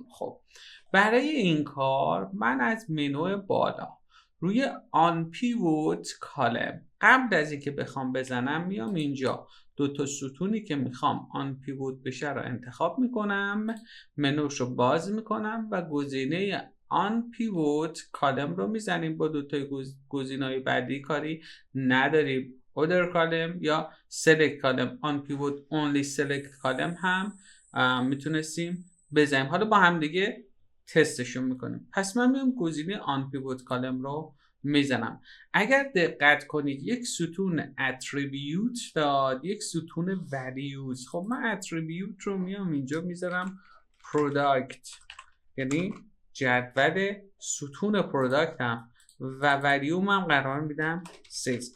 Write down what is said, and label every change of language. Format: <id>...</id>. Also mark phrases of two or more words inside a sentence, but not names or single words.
<fa>خب برای این کار من از منو بالا روی</fa> <en>un pivot column</en> <fa>قبل از اینکه بخوام بزنم میام اینجا دو تا ستونی که میخوام آن پیوت بشه رو انتخاب میکنم، منوش رو باز میکنم و گزینه</fa> <en>un pivot column</en> <fa>رو میزنیم. با دو تا گزینه‌های بعدی کاری نداریم.</fa> <en>other column یا select column. on pivot only select column</en> <fa>هم میتونستیم بزنیم. حالا با هم دیگه تستشون میکنیم. پس من میام گزینه</fa> <en>on pivot column</en> <fa>رو میزنم. اگر دقت کنید یک ستون attribute داد، یک ستون values. خب من attribute رو میام اینجا میذارم product، یعنی جدول ستون پروداکت هم، و ولیوم هم قرار میدم سیلز.</fa>